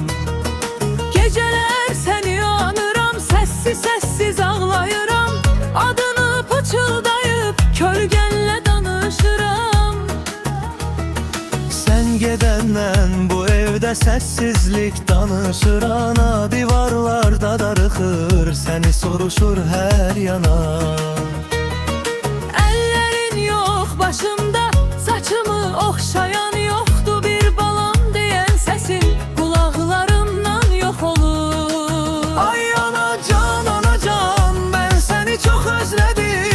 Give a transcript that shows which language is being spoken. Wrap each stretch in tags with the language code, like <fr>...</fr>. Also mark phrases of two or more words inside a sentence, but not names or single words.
<tr>geceler seni anıram, sessiz sessiz ağlayıram. Adını pıçıldayıp kölgenle danışıram.</tr> <az>Sən gedəndən bu evdə səssizlik danışır. Ana divarlarda darıxır, səni soruşur hər yana.</az> <tr>Ellerin yok başımda, saçımı okşayan yoktu. Bir balam diyen sesin kulaklarımdan yok olur. Ay anacan, anacan, ben seni çok özledim.</tr>